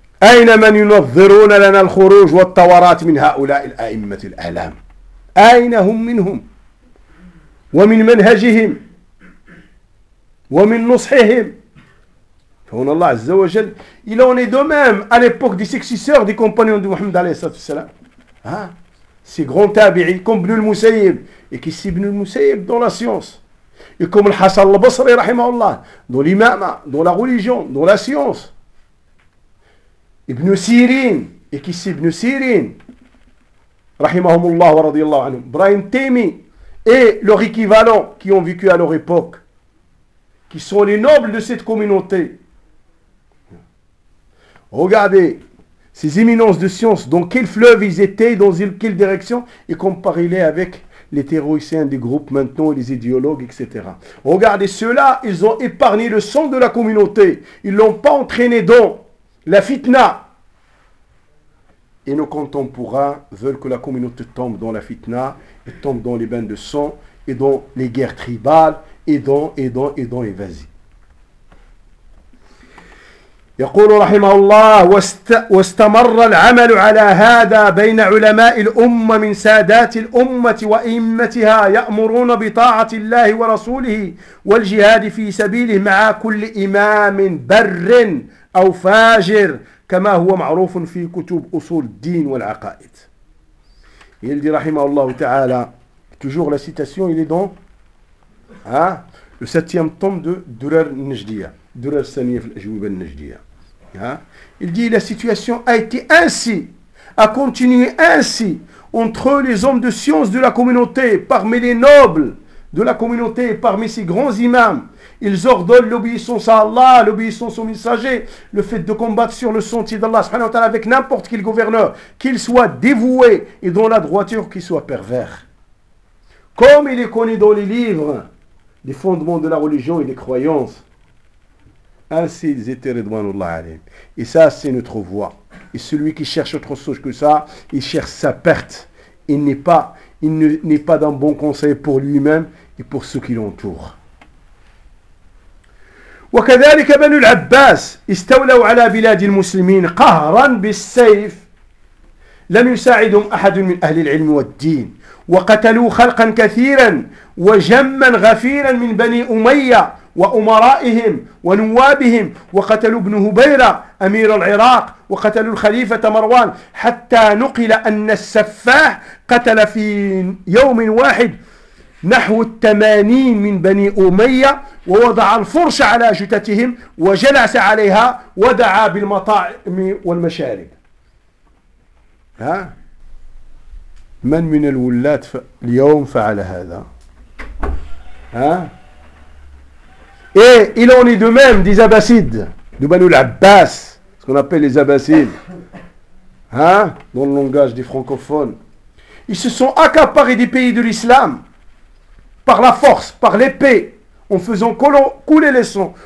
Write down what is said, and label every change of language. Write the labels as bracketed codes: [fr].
[ar] أين من ينظرون لنا الخروج والطورات من هؤلاء الأئمة الأعلام أين هم منهم ومن منهجهم ومن نصحهم فهنا الله عز وجل [fr] il en est de même à l'époque des successeurs des compagnons de Muhammad عليه الصلاة والسلام ces grands tabi'i comme Ibn al-Musayyib et qui c'est Ibn al-Musayyib dans la science et comme Al-Hasan al-Basri رحمه الله dans l'imama dans la religion dans la science Ibn Sirin, et qui c'est Ibn Sirin, Rahimahumullah wa radiyallahu anhum, Ibrahim Taimi, et leur équivalent qui ont vécu à leur époque, qui sont les nobles de cette communauté. Regardez ces éminences de science, dans quel fleuve ils étaient, dans quelle direction, et comparez-les avec les théoriciens des groupes maintenant, les idéologues, etc. Regardez ceux-là, ils ont épargné le sang de la communauté, ils ne l'ont pas entraîné dans la fitna. Et nos contemporains veulent que la communauté tombe dans la fitna, et tombe dans les bains de sang, et dans les guerres tribales, et dans, et vas-y. [ar] يقول رحمه الله: واستمر العمل على هذا بين علماء الأمة من سادات الأمة وأئمتها، يأمرون بطاعة الله ورسوله والجهاد في سبيله مع كل إمام بر أو فاجر، كما هو معروف في كتب أصول الدين والعقائد. [fr] Il dit, rahimahullah ta'ala, toujours la citation, il est dans le septième tome de Durar al-Najdiya, Durar al-Saniya fil Ajwiba al-Najdiya. Il dit, la situation a été ainsi, a continué ainsi, entre les hommes de science de la communauté, parmi les nobles de la communauté, parmi ces grands imams. Ils ordonnent l'obéissance à Allah, l'obéissance au messager, le fait de combattre sur le sentier d'Allah subhanahu wa ta'ala avec n'importe quel gouverneur, qu'il soit dévoué et dont la droiture qu'il soit pervers. Comme il est connu dans les livres, les fondements de la religion et des croyances. Ainsi ils étaient ridwanullah alayhim. Et ça, c'est notre voie. Et celui qui cherche autre chose que ça, il cherche sa perte. Il n'est pas d'un bon conseil pour lui-même et pour ceux qui l'entourent. [ar] وكذلك بنو العباس استولوا على بلاد المسلمين قهرا بالسيف لم يساعدهم أحد من أهل العلم والدين وقتلوا خلقا كثيرا وجما غفيرا من بني أمية وأمرائهم ونوابهم وقتلوا ابن هبيرة أمير العراق وقتلوا الخليفة مروان حتى نقل أن السفاح قتل في يوم واحد نحو 80 من بني أمية ووضع الفرش على جثتهم وجلس عليها ودعا بالمطاعم والمشارب. ها؟ من الولاة اليوم فعل هذا؟ ها؟ [fr] إيه il en est de même des Abbasides, de Banu al-Abbas, ce qu'on appelle les Abbasides. ها؟ dans le langage des francophones. Ils se sont accaparés des pays de l'islam par la force, par l'épée, en faisant couler les sangs.